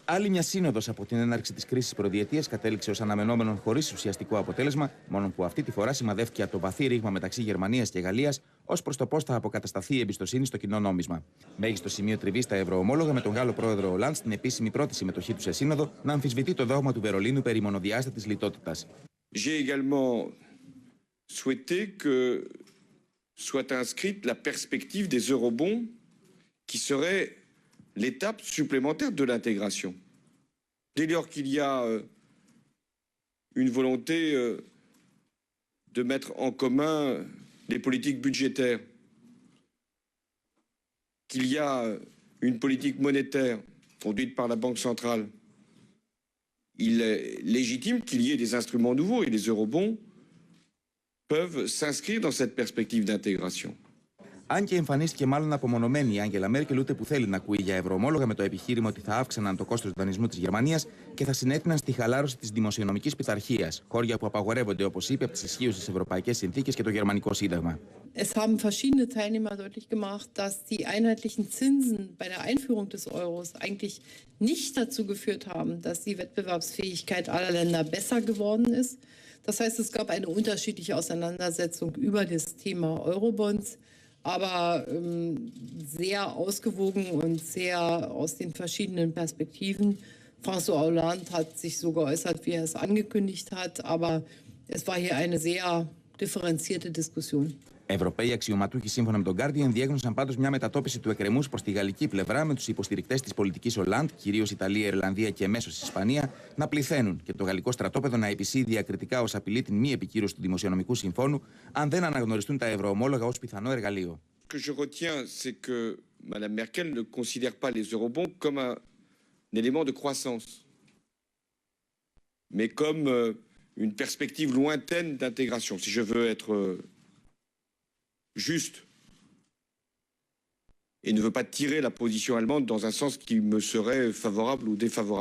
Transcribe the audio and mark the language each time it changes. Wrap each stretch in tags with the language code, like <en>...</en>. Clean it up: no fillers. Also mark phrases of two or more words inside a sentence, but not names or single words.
<el>Άλλη μια σύνοδος από την έναρξη της κρίσης προδιετίας κατέληξε ως αναμενόμενον χωρίς ουσιαστικό αποτέλεσμα, μόνο που αυτή τη φορά σημαδεύτηκε από το βαθύ ρήγμα μεταξύ Γερμανίας και Γαλλίας ως προς το πώς θα αποκατασταθεί η εμπιστοσύνη στο κοινό νόμισμα. Μέγιστο σημείο τριβής στα ευρωομόλογα με τον Γάλλο πρόεδρο Ολάντ στην επίσημη πρώτη συμμετοχή του σε σύνοδο να αμφισβητεί το δόγμα του Βερολίνου περί μονοδιάστατης λιτότητας.</el> <fr>J'ai également souhaité que soit inscrite la perspective des eurobonds qui serait l'étape supplémentaire de l'intégration. Dès lors qu'il y a une volonté de mettre en commun les politiques budgétaires, qu'il y a une politique monétaire conduite par la Banque centrale, il est légitime qu'il y ait des instruments nouveaux et les eurobonds peuvent s'inscrire dans cette perspective d'intégration.</fr> <el>Αν και εμφανίστηκε μάλλον απομονωμένη η Άγγελα Μέρκελ, ούτε που θέλει να ακούει για ευρωομόλογα με το επιχείρημα ότι θα αύξαναν το κόστος του δανεισμού της Γερμανίας και θα συνέτειναν στη χαλάρωση της δημοσιονομικής πειθαρχίας, χώρια που απαγορεύονται, όπως είπε, από τις ισχύουσες ευρωπαϊκές συνθήκες και το Γερμανικό Σύνταγμα.</el> <de>Es haben verschiedene Teilnehmer deutlich gemacht, dass die einheitlichen Zinsen bei der Einführung des Euros eigentlich nicht dazu geführt haben, dass die Wettbewerbsfähigkeit aller Länder besser geworden ist. Das heißt, es gab eine unterschiedliche Auseinandersetzung über das Thema Eurobonds, aber sehr ausgewogen und sehr aus den verschiedenen Perspektiven. François Hollande hat sich so geäußert, wie er es angekündigt hat, aber es war hier eine sehr differenzierte Diskussion.</de> <el>Ευρωπαίοι αξιωματούχοι, σύμφωνα με τον Guardian, διέγνωσαν πάντως μια μετατόπιση του εκκρεμούς προς τη γαλλική πλευρά, με τους υποστηρικτές της πολιτικής Hollande, κυρίως Ιταλία, Ιρλανδία και εμέσως Ισπανία, να πληθαίνουν και το γαλλικό στρατόπεδο να επισύει διακριτικά ως απειλή την μη επικύρωση του Δημοσιονομικού Συμφώνου, αν δεν αναγνωριστούν τα ευρωομόλογα ως πιθανό εργαλείο.</el> <fr>Ce que je retiens, c'est que Mme Merkel ne considère pas les eurobonds comme un élément de croissance, mais comme une perspective lointaine d'intégration, si je veux être juste, et ne veut pas tirer la position allemande dans un sens qui me serait favorable ou défavorable.</fr>